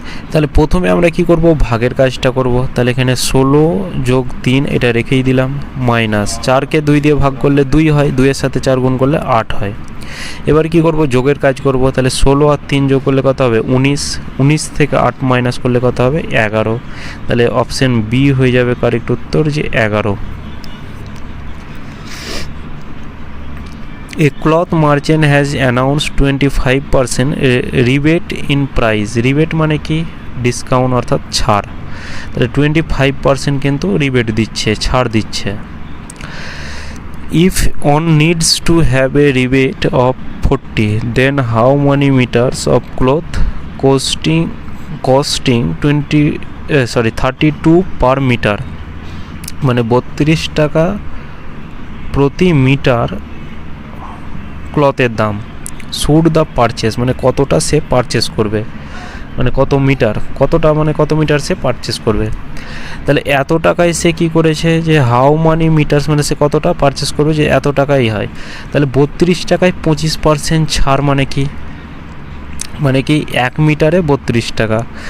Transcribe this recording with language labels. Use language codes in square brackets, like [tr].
[bn] তাহলে প্রথমে আমরা কি করব, ভাগের কাজটা করব। তাহলে এখানে 16 যোগ 3 এটা রেখেই দিলাম, মাইনাস 4কে 2 দিয়ে ভাগ করলে 2 হয়, 2 এর সাথে 4 গুণ করলে 8 হয়। এবার কি করব, যোগের কাজ করব। তাহলে 16 আর 3 যোগ করলে কত হবে 19, 19 থেকে 8 মাইনাস করলে কত হবে 11। তাহলে অপশন বি হয়ে যাবে কারেক্ট উত্তর, যে 11। [en] A cloth merchant has announced 25% rebate in price. [bn] Rebate মানে কি, ডিসকাউন্ট অর্থাৎ ছাড়। তাহলে 25% কিন্তু রিবেট দিচ্ছে, ছাড় দিচ্ছে। [en] If one needs to have a rebate of 40, then how many meters of cloth costing 32 per meter, [bn] মানে 32 টাকা প্রতি মিটার ক্লথের দাম। শুড দ্য পারচেস মানে কতটা সে পারচেস করবে, মানে কত মিটার, কতটা মানে কত মিটার সে পারচেস করবে। তাহলে এত টাকায় সে কি করেছে, যে [en] how many meters [bn] মানে সে কতটা পারচেস করবে, যে এত টাকাই হয়। তাহলে 32 টাকায় 25% ছাড় মানে কি, মানে কি 1 মিটারে 32 টাকা।